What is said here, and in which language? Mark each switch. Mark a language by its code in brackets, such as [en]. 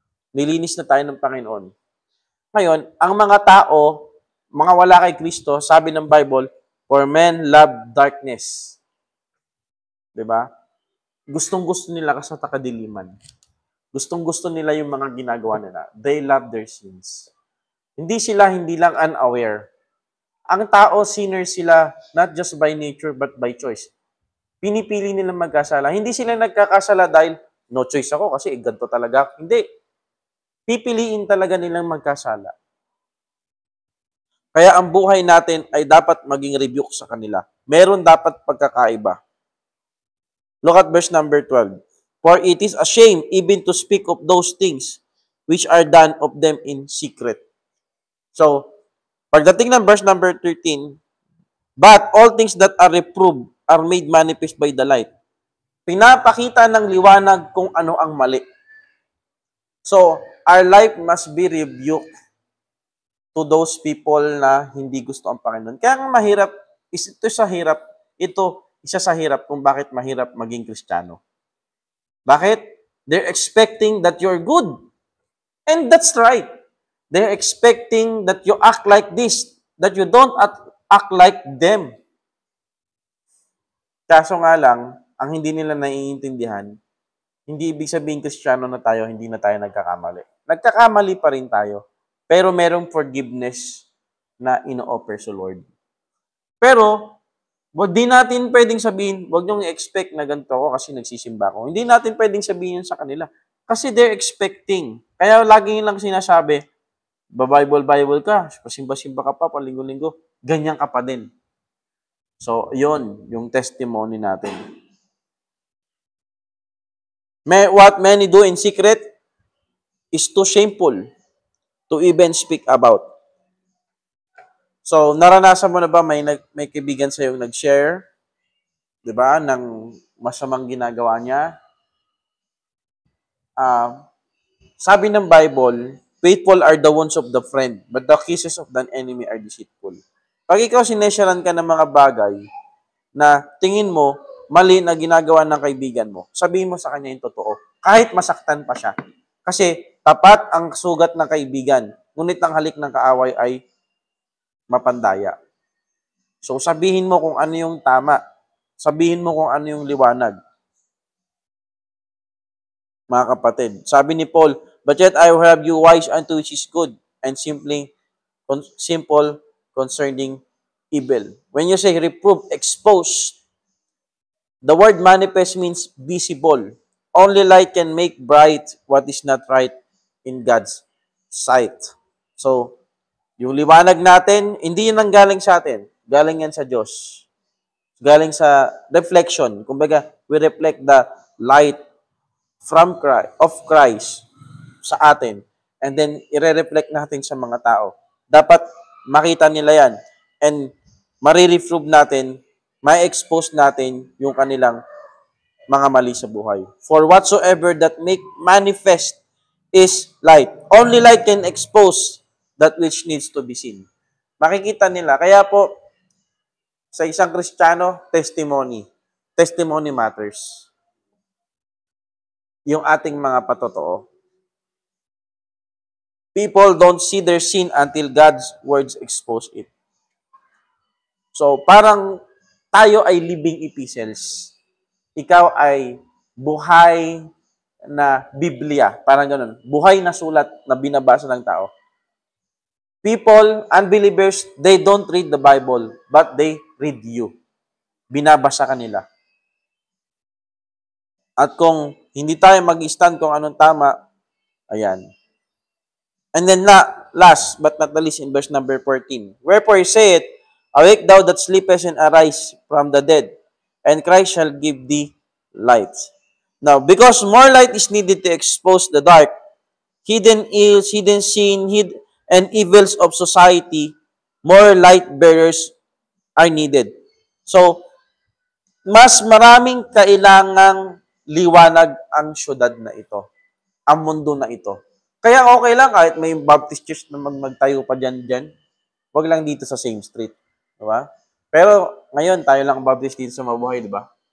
[tl] Nilinis na tayo ng Panginoon. Ngayon, ang mga tao, mga wala kay Kristo, sabi ng Bible, [en] for men love darkness. [tl] Diba? Gustong-gusto nila kasi sa kadiliman. Gustong-gusto nila yung mga ginagawa nila. [en] They love their sins. [tl] Hindi lang unaware. [en] Ang tao, sinner sila, not just by nature, but by choice. [tl] Pinipili nilang magkasala. Hindi sila nagkakasala dahil, [en] no choice [tl] ako kasi ganito talaga. Hindi. Pipiliin talaga nilang magkasala. Kaya ang buhay natin ay dapat maging rebuke sa kanila. Meron dapat pagkakaiba. [en] Look at verse number 12. For it is a shame even to speak of those things which are done of them in secret. So, [tl] pagdating ng [en] verse number 13, but all things that are reproved are made manifest by the light. [tl] Pinapakita ng liwanag kung ano ang mali. [en] So, our life must be rebuked to those people [tl] na hindi gusto ang Panginoon. Kaya ang mahirap, isa sa hirap kung bakit mahirap maging Kristiyano. Bakit? [en] They're expecting that you're good. And that's right. They're expecting that you act like this, that you don't act like them. [tl] Kaso nga lang, ang hindi nila naiintindihan, hindi ibig sabihin Kristiyano na tayo, hindi na tayo nagkakamali. Nagkakamali pa rin tayo. Pero merong forgiveness na ino-offer sa Lord. Pero, di natin pwedeng sabihin, wag niyong i-expect na ganito ako kasi nagsisimba ako. Hindi natin pwedeng sabihin yun sa kanila. Kasi [en] they're expecting. [tl] Kaya lagi lang sinasabi, Bible ka, pasimba-simba ka pa, palinggo-linggo, ganyan ka pa din. So, yun, yung testimony natin. [en] What many do in secret is too shameful to even speak about. [tl] So, naranasan mo na ba may kaibigan sa yung nag-share, 'di ba, ng masamang ginagawa niya? [en] Sabi ng Bible, faithful are the wounds of the friend, but the kisses of the enemy are deceitful. [tl] Pag ikaw sinesyaran ka ng mga bagay na tingin mo mali na ginagawa ng kaibigan mo, sabihin mo sa kanya yung totoo. Kahit masaktan pa siya. Kasi tapat ang sugat ng kaibigan, ngunit ang halik ng kaaway ay mapandaya. So sabihin mo kung ano yung tama. Sabihin mo kung ano yung liwanag. Mga kapatid, sabi ni Paul, [en] but yet I will have you wise unto which is good, and simple concerning evil. When you say reprove, expose, the word manifest means visible. Only light can make bright what is not right in God's sight. [tl] So, yung liwanag natin, hindi yun ang galing sa atin. Galing yan sa Diyos. Galing sa reflection. [en] Kumbaga, we reflect the light of Christ [tl] sa atin. And then, i-reflect natin sa mga tao. Dapat makita nila yan. And marireprove natin, ma-expose natin yung kanilang mga mali sa buhay. [en] For whatsoever that make manifest is light. Only light can expose that which needs to be seen. [tl] Makikita nila. Kaya po, sa isang Kristiyano, testimony. [en] Testimony matters. [tl] Yung ating mga patotoo. [en] People don't see their sin until God's words expose it. [tl] So, parang tayo ay [en] living epistles. [tl] Ikaw ay buhay na Biblia. Parang ganun. Buhay na sulat na binabasa ng tao. [en] People, unbelievers, they don't read the Bible, but they read you. [tl] Binabasa ka nila. At kung hindi tayo mag-stand kung anong tama, ayan. [en] And then last but not the least in verse number 14. Wherefore he saith, awake thou that sleepest and arise from the dead, and Christ shall give thee light. Now, because more light is needed to expose the dark, hidden ills, hidden sin, and evils of society, more light bearers are needed. [tl] So, mas maraming kailangang liwanag ang syudad na ito, ang mundo na ito. Kaya okay lang kahit may Baptist church na magtayo pa dyan. Huwag lang dito sa [en] same street. [tl] Diba? Pero ngayon, tayo lang Baptist dito sa Mabuhay, diba?